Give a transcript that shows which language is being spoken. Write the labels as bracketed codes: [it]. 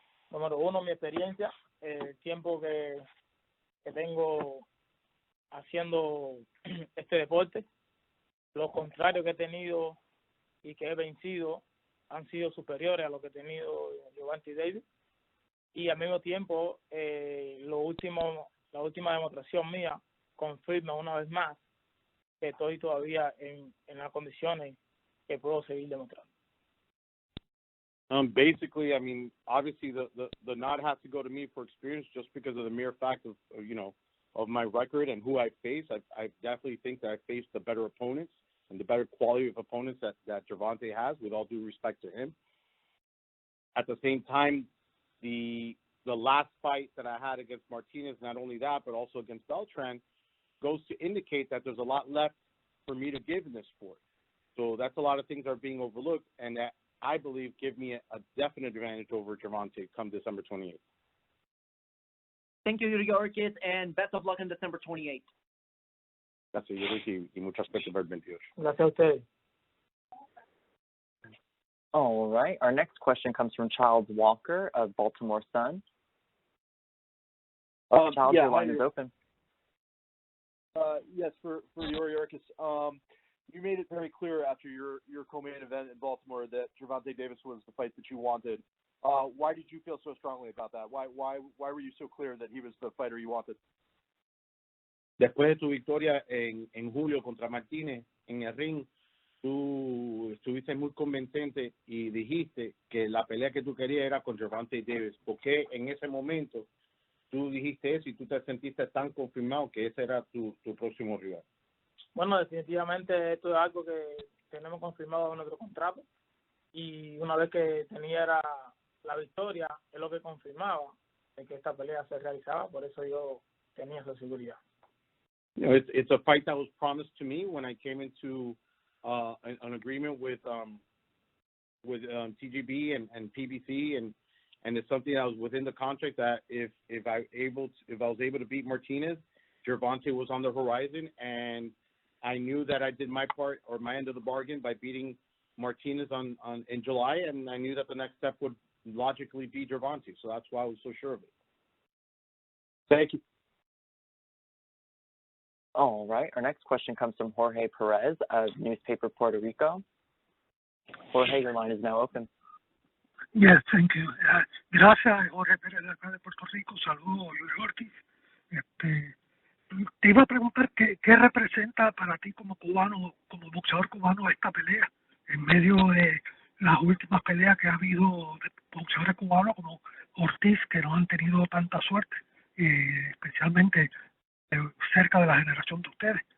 [es] Número uno, mi experiencia, el tiempo que tengo haciendo este deporte, los contrarios que he tenido y que he vencido han sido superiores a lo que he tenido Gervonta Davis, y al mismo tiempo la última demostración mía confirma una vez más que estoy todavía en las condiciones que puedo seguir demostrando. [en] Basically, obviously the nod has to go to me for experience just because of the mere fact of my record and who I face. I definitely think that I faced the better opponents and the better quality of opponents that Gervonta has, with all due respect to him. At the same time, the last fight that I had against Martinez, not only that, but also against Beltran, goes to indicate that there's a lot left for me to give in this sport. So that's a lot of things that are being overlooked, and that I believe give me a definite advantage over Gervonta come December 28th. Thank you, Yuriorkis, and best of luck on December 28th. [es] Gracias, Yuri, y mucha suerte para el 28. Gracias a ustedes. [en] All right. Our next question comes from Charles Walker of Baltimore Sun. Charles, your line is open. Yes, for Yuriorkis. You made it very clear after your co-main event in Baltimore that Gervonta Davis was the fight that you wanted. Why did you feel so strongly about that? Why were you so clear that he was the fighter you wanted? [es] Después de tu victoria en julio contra Martínez en el ring, tú estuviste muy convincente y dijiste que la pelea que tú querías era con Gervonta Davis. ¿Por qué en ese momento tú dijiste eso y tú te sentiste tan confirmado que ese era tu próximo rival? Bueno, definitivamente esto es algo que tenemos confirmado en nuestro contrato, y una vez que tenía la victoria es lo que confirmaba de que esta pelea se realizaba, por eso yo tenía esa seguridad. [en] It's a fight that was promised to me when I came into an agreement with TGB and PBC, and it's something that was within the contract that if I was able to beat Martinez, Gervonta was on the horizon, and I knew that I did my part or my end of the bargain by beating Martinez in July, and I knew that the next step would logically be Gervonta, so that's why I was so sure of it. Thank you. All right. Our next question comes from Jorge Perez of Newspaper Puerto Rico. Jorge, your line is now open. Yes, thank you. [es] Gracias, Jorge Pérez, de acá de Puerto Rico. Saludos, Yuriorkis. Te iba a preguntar qué representa para ti como cubano, como boxeador cubano, esta pelea en medio de las últimas peleas que ha habido de boxeadores cubanos como Ortiz, que no han tenido tanta suerte, especialmente cerca de la generación de ustedes.